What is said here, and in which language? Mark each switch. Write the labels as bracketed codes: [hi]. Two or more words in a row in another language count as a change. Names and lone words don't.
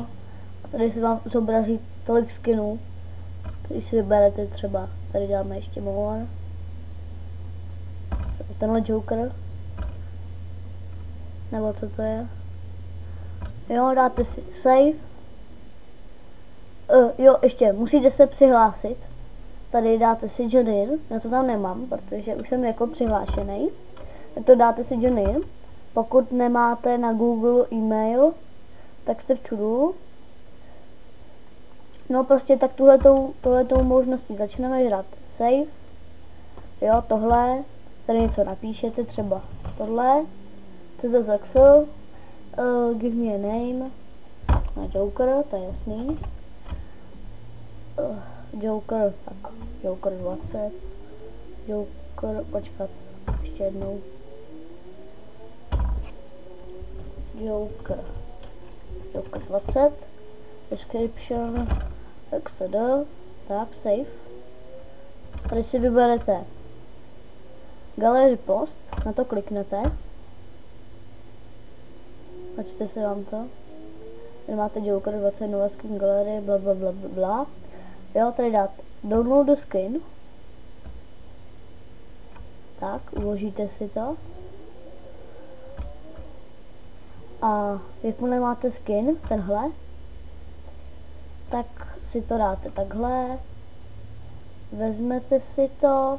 [cs] A tady se vám zobrazí tolik skinů. Když si vyberete třeba, tady dáme ještě more. Tenhle Joker. Nebo co to je? Jo, dáte si save. Jo, ještě musíte se přihlásit. Tady dáte si [en] join in. [cs] Já to tam nemám, protože už jsem jako přihlášený. Tak to dáte si [en] join in. [cs] Pokud nemáte na Google e-mail, tak jste v čudu. No prostě tak tuhletou možností začneme, že dáte save. Jo, tohle. Tady něco napíšete, třeba tohle. CZXL. [en] Give me a name. [cs] Na Joker, to je jasný. Joker, tak Joker 20. Joker, počkat, ještě jednou. Joker 20. Description, XD, tak, save. Tady si vyberete Gallery Post, na to kliknete. Načte si vám to. Tady máte Joker 20, nová [en] skin gallery, [cs] bla bla bla bla bla. Jo, tady dáte [en] download the skin. [cs] Tak, uložíte si to. A jakmile máte skin, tenhle, tak si to dáte takhle. Vezmete si to.